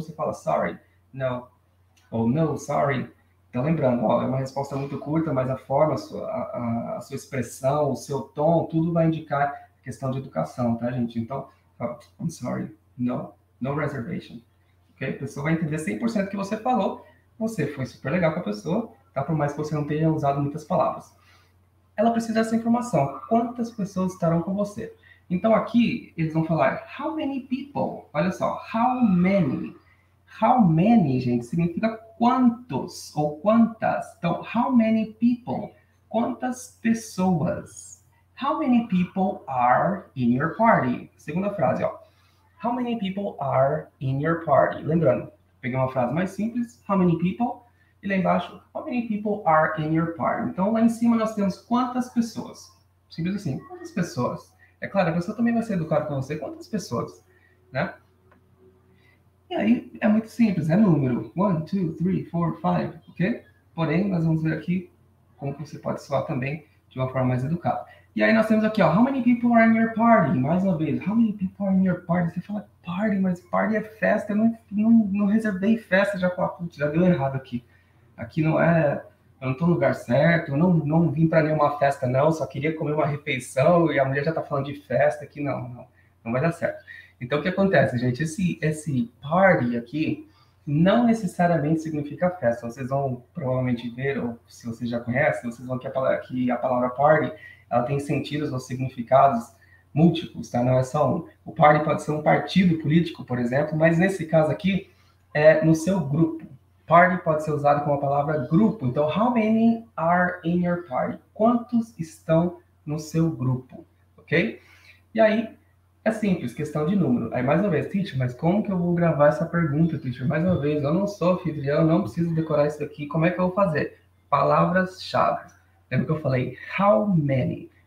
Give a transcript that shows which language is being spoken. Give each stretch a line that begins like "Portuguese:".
Portuguese: Você fala,
English: sorry, no,
Portuguese: ou
English: no, sorry.
Portuguese: Então, lembrando, ó, é uma resposta muito curta, mas a forma, a sua expressão, o seu tom, tudo vai indicar questão de educação, tá, gente? Então,
English: I'm sorry, no reservation. Okay?
Portuguese: A pessoa vai entender 100% do que você falou. Você foi super legal com a pessoa, tá? Por mais que você não tenha usado muitas palavras. Ela precisa dessa informação. Quantas pessoas estarão com você? Então, aqui, eles vão falar,
English: how many people?
Portuguese: Olha só,
English: how many?
Portuguese: How many, gente, significa quantos ou quantas. Então,
English: how many people?
Portuguese: Quantas pessoas?
English: How many people are in your party?
Portuguese: Segunda frase, ó.
English: How many people are in your party?
Portuguese: Lembrando, peguei uma frase mais simples.
English: How many people?
Portuguese: E lá embaixo,
English: how many people are in your party?
Portuguese: Então, lá em cima nós temos quantas pessoas. Simples assim, quantas pessoas? É claro, a pessoa também vai ser educada com você. Quantas pessoas? Né? E aí é muito simples, é número. 1, 2, 3, 4, 5, ok? Porém, nós vamos ver aqui como você pode soar também de uma forma mais educada. E aí nós temos aqui, ó,
English: how many people are in your party?
Portuguese: Mais uma vez,
English: how many people are in your party?
Portuguese: Você fala party, mas party é festa, eu não reservei festa, já fala, putz, já deu errado aqui. Aqui não é, eu não tô no lugar certo, eu não vim para nenhuma festa não, só queria comer uma refeição e a mulher já tá falando de festa aqui, não vai dar certo. Então, o que acontece, gente? Esse party aqui não necessariamente significa festa. Vocês vão provavelmente ver, ou se vocês já conhecem, vocês vão que a palavra party, ela tem sentidos ou significados múltiplos, tá? Não é só um. O party pode ser um partido político, por exemplo, mas nesse caso aqui, é no seu grupo. Party pode ser usado como a palavra grupo. Então,
English: how many are in your party?
Portuguese: Quantos estão no seu grupo? Ok? E aí, é simples, questão de número. Aí, mais uma vez, teacher, mas como que eu vou gravar essa pergunta, teacher? Mais uma vez, eu não sou anfitrião, não preciso decorar isso aqui. Como é que eu vou fazer? Palavras-chave. Lembra que eu falei
English: how many?